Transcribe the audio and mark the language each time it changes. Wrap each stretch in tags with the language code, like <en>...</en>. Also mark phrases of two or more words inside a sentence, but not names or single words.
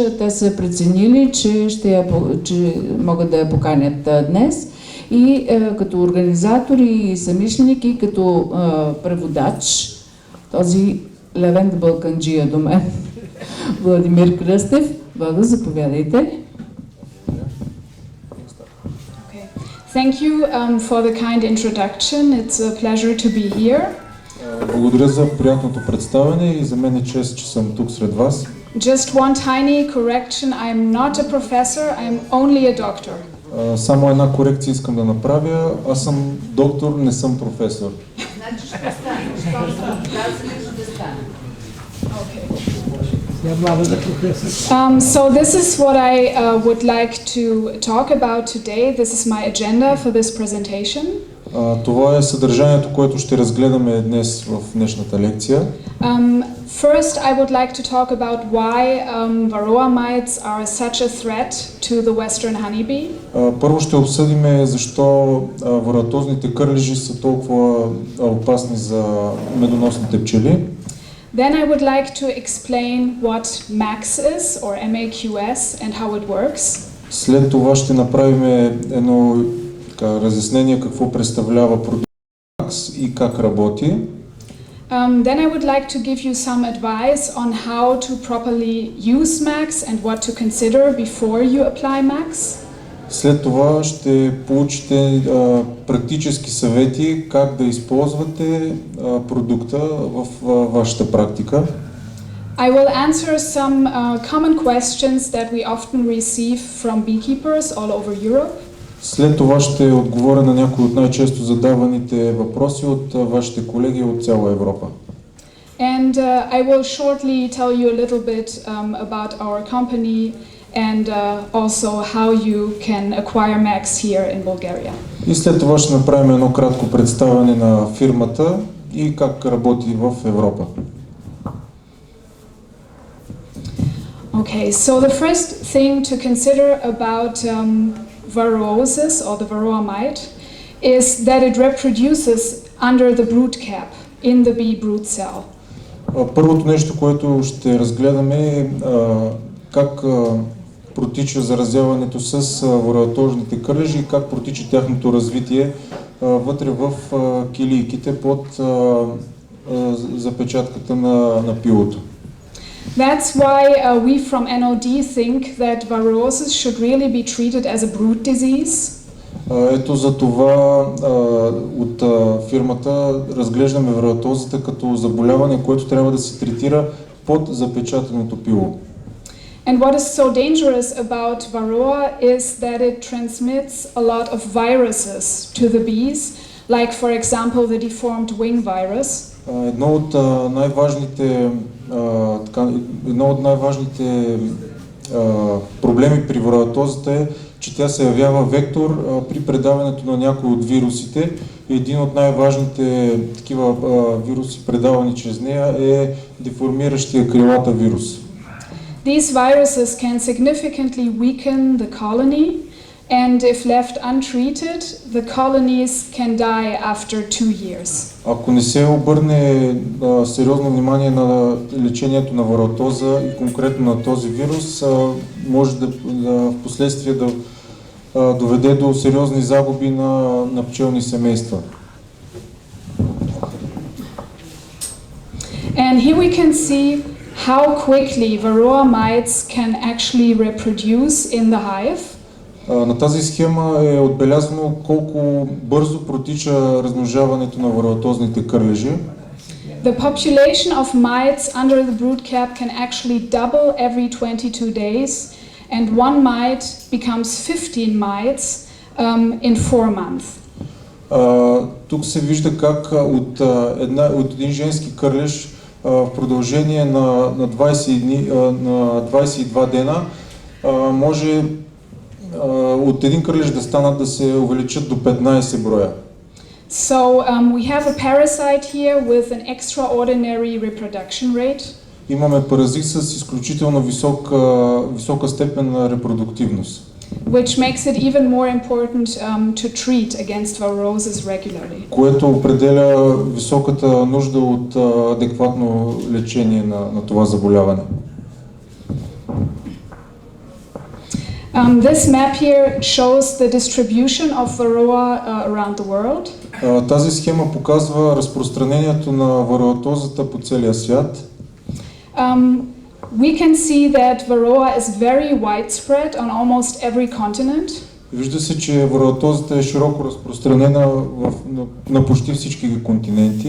<bg>Те са преценили, че могат да я поканят днес. И като организатор и самишленик и като преводач, този Левен Балканджия до мен, Владимир Кръстев. Влада, заповядайте.</bg> <en>Thank you for the kind introduction. It's a pleasure to be here.</en> <bg>Благодаря за приятното представяне и за мен е чест, че съм тук сред вас.</bg> <en>Just one tiny correction. I'm not a professor. I'm only a doctor.</en> <bg>Само една корекция искам да направя. Аз съм доктор, не съм професор. Значи ще стане.</bg> <en>So this is what I would like to talk about today. This is my agenda for this presentation.</en> <bg>Това е съдържанието, което ще разгледаме днес в днешната лекция.</bg> <en>First, I would like to talk about why varroa mites are such a threat to the western honeybee.</en> <bg>Първо ще обсъдим защо вароатозните кърлежи са толкова опасни за медоносните пчели.</bg> <en>Then I would like to explain what MAQS is, or MAQS, and how it works.</en> <bg>След това ще направим едно разяснение какво представлява продукта MAQS и как работи.</bg> <en>Then I would like to give you some advice on how to properly use MAQS and what to consider before you apply MAQS.</en> <bg>След това ще получите практически съвети как да използвате продукта в вашата практика.</bg> <en>I will answer some common questions that we often receive from beekeepers all over Europe.</en> <bg>След това ще отговоря на някои от най-често задаваните въпроси от вашите колеги от цяла Европа.</bg> <en>And I will shortly tell you a little bit about our company and also how you can acquire MAQS here in Bulgaria.</en> <bg>И след това ще направим едно кратко представяне на фирмата и как работи в Европа.</bg> <en>Okay, so the first thing to consider about varrosis or the varroa mite is that it reproduces under the brood cap in the bee brood cell.</en> <bg>Първото нещо, което ще разгледаме е как протича заразяването с вароатозните кърлежи и как протича тяхното развитие вътре в килийките под запечатката на пилото.</bg> <en>That's why we from NOD think that varrosis should really be treated as a brood disease.</en> <bg>Ето за това от фирмата разглеждаме вароатозата като заболяване, което трябва да се третира под запечатаното пило.</bg> <en>And what is so dangerous about varroa is that it transmits a lot of viruses to the bees, like for example the deformed wing virus.</en> <bg>Едно от най-важните проблеми при вароатозата е, че тя се явява вектор при предаването на някои от вирусите. Един от най-важните такива вируси, предавани чрез нея, е деформиращия крилата вирус.</bg> <en>These viruses can significantly weaken the colony and if left untreated, the colonies can die after 2 years.</en> <bg>Ако не се обърне сериозно внимание на лечението на вароатоза и конкретно на този вирус, може да в последствие да доведе до сериозни загуби на пчелни семейства.</bg> <en>And here we can see how quickly varroa mites can actually reproduce in the hive.</en> <bg>На тази схема е отбелязано колко бързо протича размножаването на вароатозните кърлежи.</bg> <en>The population of mites under the brood cap can actually double every 22 days, and one mite becomes 15 mites in 4 months.</en> <bg>Тук се вижда как от един женски кърлеж в продължение на 22 дена може от един кърлеж да се увеличат до 15 броя.</bg> <en>So we have a parasite here with an extraordinary reproduction rate.</en> <bg>Имаме паразит с изключително висока степен на репродуктивност.</bg> <en>Which makes it even more important to treat against varrosis regularly.</en> <bg>Което определя високата нужда от адекватно лечение на това заболяване.</bg> <en>This map here shows the distribution of varroa around the world.</en> <bg>Тази схема показва разпространението на вароатозата по целия свят.</bg> <en>We can see that varroa is very widespread on almost every continent.</en> <bg>Вижда се, че вароатозата е широко разпространена на почти всички континенти.</bg>